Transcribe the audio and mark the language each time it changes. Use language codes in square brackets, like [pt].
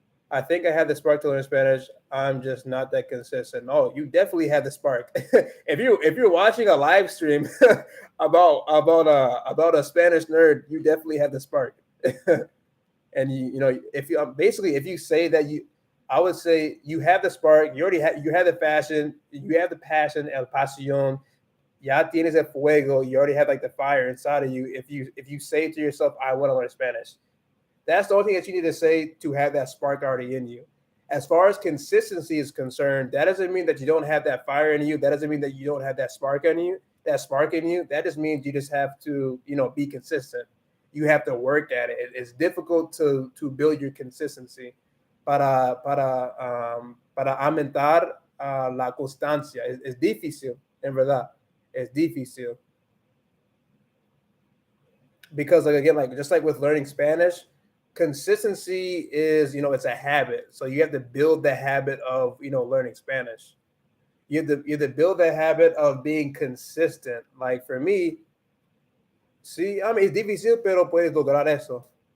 [en] I think I have the spark to learn Spanish. I'm just not that consistent. Oh, you definitely have the spark. if you're watching a live stream about a Spanish nerd, you definitely have the spark. And if you say that I would say you have the spark. You have the fashion. You have the passion, el pasión. [es] Ya tienes el fuego. [en] You already have like the fire inside of you. If you say to yourself, I want to learn Spanish. That's the only thing that you need to say to have that spark already in you. As far as consistency is concerned, that doesn't mean that you don't have that fire in you. That doesn't mean that you don't have that spark in you. That just means you just have to, be consistent. You have to work at it. It's difficult to build your consistency. [es] Para aumentar la constancia. Es difícil, en verdad. Es difícil. [en] Because just like with learning Spanish, consistency is, it's a habit. So you have to build the habit of, learning Spanish. You have to build the habit of being consistent. Like for me, [es] sí, es difícil, pero puedes lograr eso.